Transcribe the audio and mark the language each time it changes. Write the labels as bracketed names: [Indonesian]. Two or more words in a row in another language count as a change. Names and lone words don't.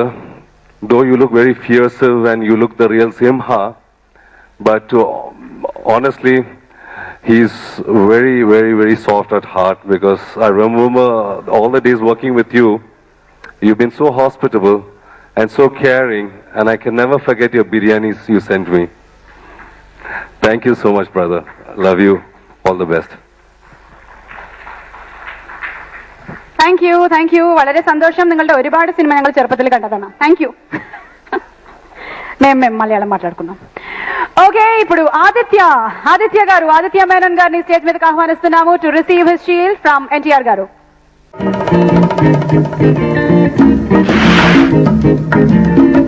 [English] Though you look very fierce and you look the real Simha, but honestly, he's very, very, very soft at heart, because I remember all the days working with you. You've been so hospitable and so caring, and I can never forget your biryanis you sent me. Thank you so much, brother. Love you. All the best. thank you. [Malayalam] വളരെ സന്തോഷം. നിങ്ങളുടെ ഒരുപാട് സിനിമ ഞങ്ങൾ ചെറുപ്പത്തിൽ കണ്ടതാണ്. [English] thank you. [Telugu] మేము మలయాళం మాట్లాడుకున్నాం. ఓకే, ఇప్పుడు ఆదిత్య మేనన్ గారిని స్టేజ్ మీదకి ఆహ్వానిస్తున్నాము [English] to receive his shield from NTR [Telugu] గారు.